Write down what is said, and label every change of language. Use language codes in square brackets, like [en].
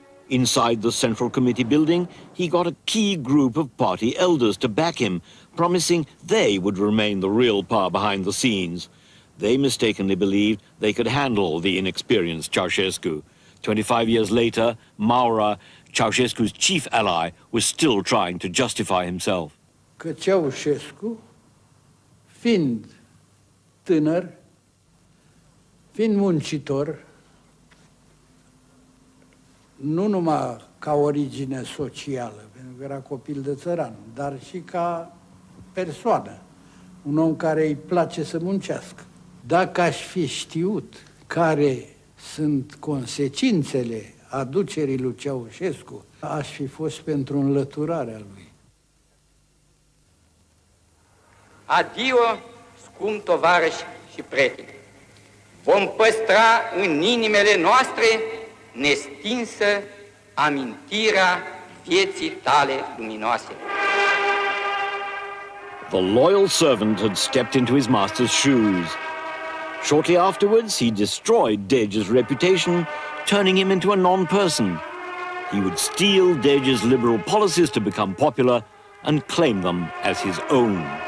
[en] Inside the Central Committee building, he got a key group of party elders to back him, promising they would remain the real power behind the scenes. They mistakenly believed they could handle the inexperienced Ceausescu. 25 years later, Maura, Ceausescu's chief ally, was still trying to justify himself. [ro] Că Ceausescu, fiind tânăr, fiind muncitor, nu numai ca origine socială, pentru că era copil de țăran, dar și ca persoană, un om care îi place să muncească. Dacă aș fi știut care sunt consecințele aducerii lui Ceausescu, aș fi fost pentru înlăturarea lui. Adio, scump tovarăși și prieteni! Vom păstra în inimile noastre nestinsă amintirea vieții tale luminoase. [en] The loyal servant had stepped into his master's shoes. Shortly afterwards, he destroyed Dej's reputation, turning him into a non-person. He would steal Dej's liberal policies to become popular and claim them as his own.